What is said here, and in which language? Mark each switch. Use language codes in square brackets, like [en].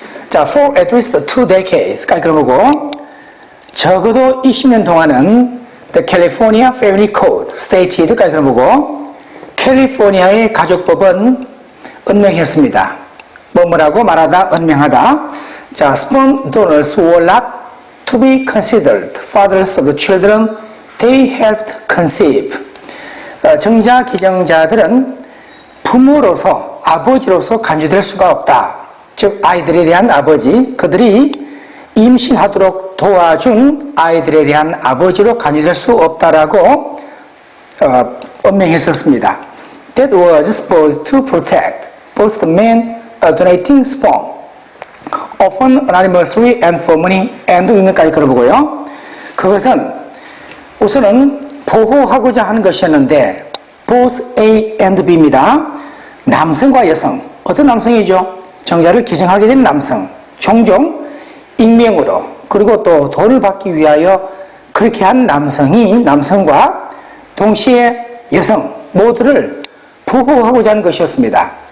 [ko] 자, [en] for at least 2 decades [ko] 까지 그러고 적어도 20년 동안은 [en] The California Family Code stated [ko] 까지 그러고 캘리포니아의 가족법은 은명했습니다. 뭐뭐라고 말하다, 은명하다. 자, [en] sperm donors were not to be considered fathers of the children they helped conceive. [ko] 정자 기증자들은 부모로서, 아버지로서 간주될 수가 없다. 즉, 아이들에 대한 아버지, 그들이 임신하도록 도와준 아이들에 대한 아버지로 간주될 수 없다라고 언명했었습니다. [en] That was supposed to protect both the men donating sperm, often anonymously and for money, and women까지 [ko] 걸어보고요. 그것은 우선은 보호하고자 하는 것이었는데 both A and B입니다. 남성과 여성, 어떤 남성이죠? 정자를 기증하게 된 남성, 종종 익명으로 그리고 또 돈을 받기 위하여 그렇게 한 남성과 동시에 여성 모두를 보호하고자 하는 것이었습니다.